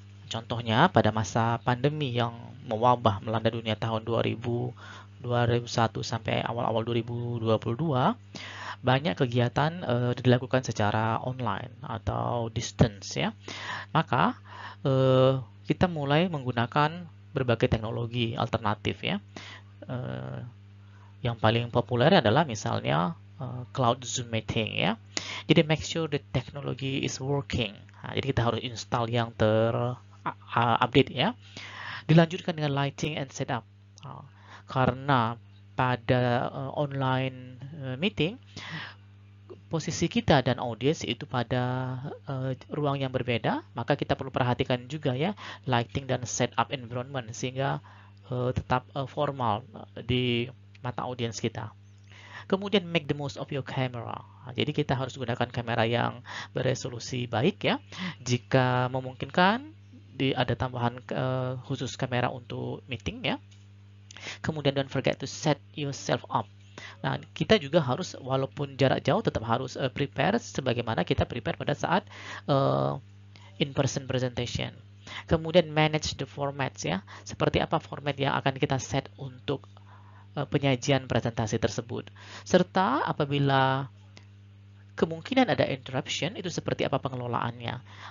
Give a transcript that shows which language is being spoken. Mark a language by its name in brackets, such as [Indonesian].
[Indonesian] Contohnya pada masa pandemi yang mewabah melanda dunia tahun 2001 sampai awal-awal 2022, banyak kegiatan dilakukan secara online atau distance ya. Maka kita mulai menggunakan berbagai teknologi alternatif ya. Yang paling populer adalah misalnya cloud Zoom meeting ya. Jadi [English] make sure the technology is working. [Indonesian] Nah, jadi kita harus install yang update ya. Dilanjutkan dengan [English] lighting and setup. [Indonesian] Karena pada online meeting posisi kita dan audiens itu pada ruang yang berbeda, maka kita perlu perhatikan juga ya lighting dan setup environment sehingga tetap formal di mata audiens kita. Kemudian [English] make the most of your camera. [Indonesian] Jadi kita harus gunakan kamera yang beresolusi baik ya. Jika memungkinkan ada tambahan khusus kamera untuk meeting ya. Kemudian [English] don't forget to set yourself up. [Indonesian] Nah, kita juga harus walaupun jarak jauh tetap harus prepare sebagaimana kita prepare pada saat in-person presentation. Kemudian [English] manage the formats [Indonesian] ya. Seperti apa format yang akan kita set untuk penyajian presentasi tersebut, serta apabila kemungkinan ada interruption itu seperti apa pengelolaannya.